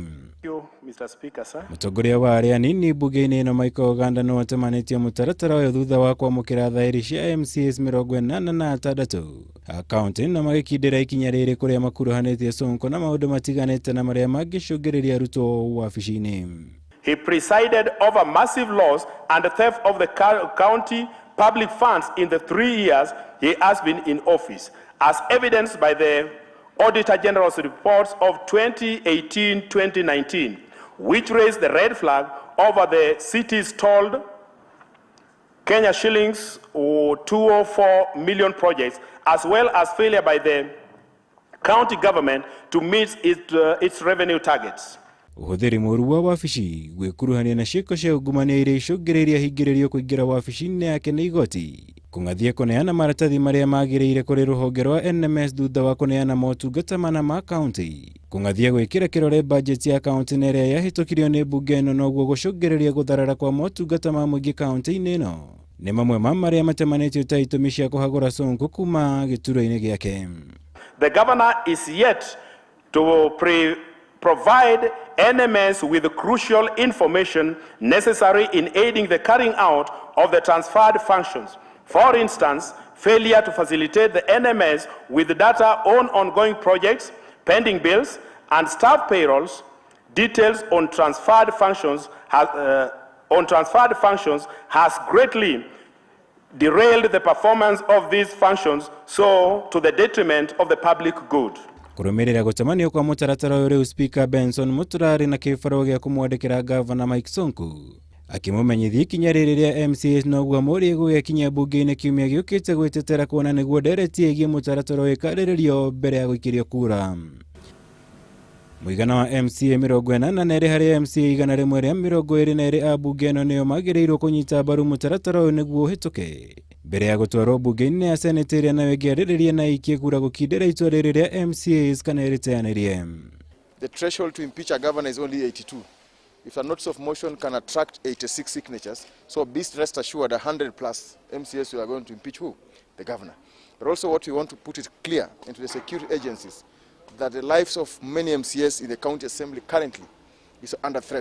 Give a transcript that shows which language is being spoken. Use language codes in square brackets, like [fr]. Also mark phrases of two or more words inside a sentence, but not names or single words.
[en] Mr. Speaker, sir. [ki] Mutongoria wa aria nini bunge-ini ino Michael Oganda no atemanitie mutaratara uyu thutha wa kwamukira thairi cia MCAs 86 akaunti ino magikindira ikinya riri kuria makuruhanitie Sonko na maundu matiganite na maria mangicungiriria aruto wabici-ini. [en] He presided over massive loss and the theft of the county public funds in the 3 years he has been in office, as evidenced by the Auditor General's reports of 2018-2019, which raised the red flag over the city's told Kenya shillings 204 million projects, as well as failure by the county government to meet its revenue targets. [ki] Uhuthiri muru wa wabici gwikuruhania na ciiko cia ungumania iria icungiriria hingiririo kuingira wabici-ini yake ni igoti kungathia kuneana maratathi maria magiriire kuri ruhonge rwa NMS thutha wa kuneana motungata mana ma county kungathia gwikira kirore budget ya county na iria yahitukirio ni bunge ino noguo gucungiriria gutharara kwa motungata ma muingi county-ini ino ni mamwe ma maria matemanitio ta itumi cia kuhagura Sonko kuma gituro-ini giake. [en] The governor is yet to provide NMS with the crucial information necessary in aiding the carrying out of the transferred functions. For instance, failure to facilitate the NMS with data on ongoing projects, pending bills, and staff payrolls. Details on transferred functions has greatly derailed the performance of these functions, so to the detriment of the public good. [ki] Kurumirira gutemanio kwa mutaratara uyu Speaker Benson Matuuraini na kifaro gia kumwandikira Governor Mike Sonko akimumenyithia ikinya riri ria MCAs noguo muri gugikinya bunge-ini kiumia giukite gwitetera kuona niguo ndereti igie mutaratara uyu ikariririo mbere ya guikirio kura. Muigana wa MCA 42 harĩ MCA 122 a bunge ĩno nĩo magĩrĩirwo kũnyita mbaru mũtaratara ũyũ nĩguo ũhĩtũke mbere ya gũtwarwo bunge-inĩ ya Senate ĩrĩa nayo ĩngĩarĩrĩria na ikie kura gũkindĩra itua rĩrĩ rĩa MCAs kana ĩrĩteanĩrie. [en] The threshold to impeach a governor is only 82. If a notice of motion can attract 86 signatures, so be rest assured 100 plus MCAs we are going to impeach who? The governor. But also what we want to put it clear into the security agencies that the lives of many MCAs in the county assembly currently is under threat.